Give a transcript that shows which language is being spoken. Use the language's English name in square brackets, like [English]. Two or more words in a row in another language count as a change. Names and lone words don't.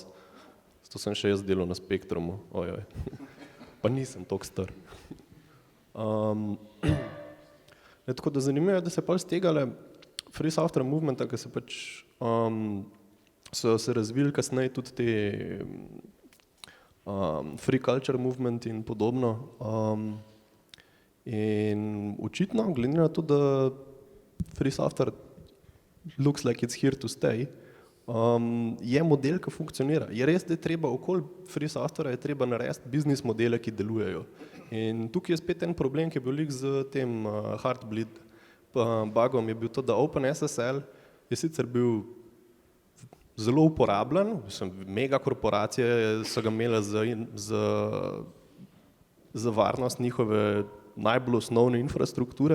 [Slovenian] To sem še jaz delal na Spektrumu, ojoj, pa nisem toliko star. Tako da zanimivo je, da se pol z tegale [English] free software [Slovenian] movementa, ki se pač so se razvili kasneje tudi te [English] free culture movement [Slovenian] in podobno. In očitno, glede na to, da [English] free software looks like it's here to stay, [Slovenian] je model, ki funkcionira. Je res, da je treba okoli [English] free software [Slovenian] je treba narediti biznis modele, ki delujejo. In tukaj je spet en problem, ki je bil lik z tem Heartbleed bugom, je bil to, da OpenSSL je sicer bil zelo uporabljen, mega korporacije so ga imele za varnost njihove najbolj osnovne infrastrukture.